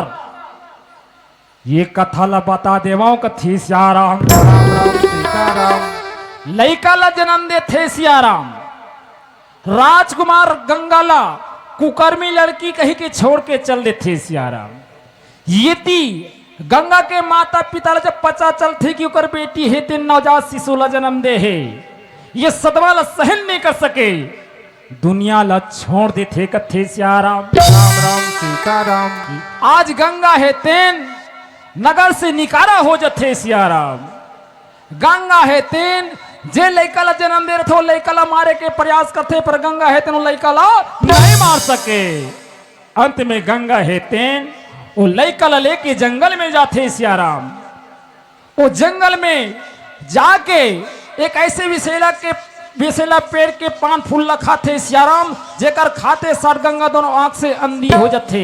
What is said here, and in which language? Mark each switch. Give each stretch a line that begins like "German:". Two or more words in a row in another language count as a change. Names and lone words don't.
Chhattisgarhi: ये कथा ला बता देवाओ कथी श्याराम। लैका ला जन्म दे थे श्याराम। राजकुमार गंगा ला कुकर्मी लड़की कही के छोड़ के चल दे थे श्याराम। ये ती गंगा के माता पिता ला जब पता चल थे कि उकर बेटी है तीन नवजात शिशु ला जन्म दे है, ये सदमा ला सहन नहीं कर सके, दुनिया ला छोड़ दे थे कथे श्याराम। आज गंगा है तेन नगर से निकारा हो जथे श्याराम। गंगा है तेन जे लैका ला जन्म दे रहे थे लैका ला मारे के प्रयास करते, पर गंगा है तेन लैका ला नहीं मार सके। अंत में गंगा है तेन वो लैका ला लेके जंगल में जाते श्याराम। वो जंगल में जाके एक ऐसे विषैला पेड़ के पान फूल खाते सियाराम, जेकर खाते सर गंगा दोनों आंख से अंधी हो जाते।